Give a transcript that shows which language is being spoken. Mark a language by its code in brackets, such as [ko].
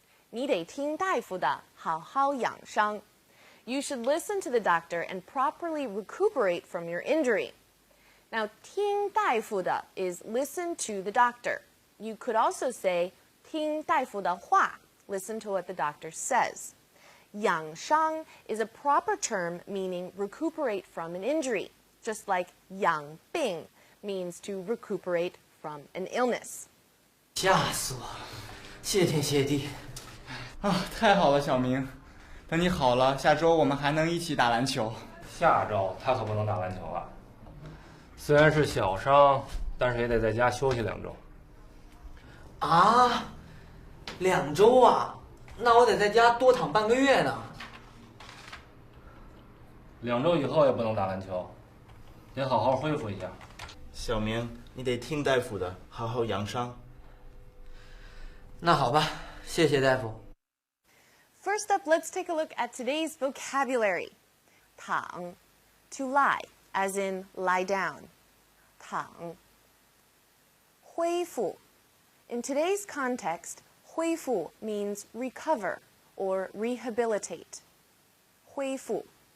[zh] 你得听大夫的，好好养伤. [en] You should listen to the doctor and properly recuperate from your injury. Now, 听大夫的 is listen to the doctor. You could also say 听大夫的话, listen to what the doctor says. 养伤 is a proper term meaning recuperate from an injury, just like 养病 means to recuperate from an illness. [zh] 吓死我了！谢天谢地。啊，太好了，小明。等你好了，下周我们还能一起打篮球。下周他可不能打篮球了。虽然是小伤，但是也得在家休息2周。啊，2周啊？那我得在家多躺半个月呢。 2周以后也不能打篮球，得好好恢复一下。小明，你得听大夫的，好好养伤。那好吧，谢谢大夫。 [en] First up, let's take a look at today's vocabulary. 躺, to lie, as in lie down. 躺.恢复. In today's context, 恢复 means recover or rehabilitate. 恢复.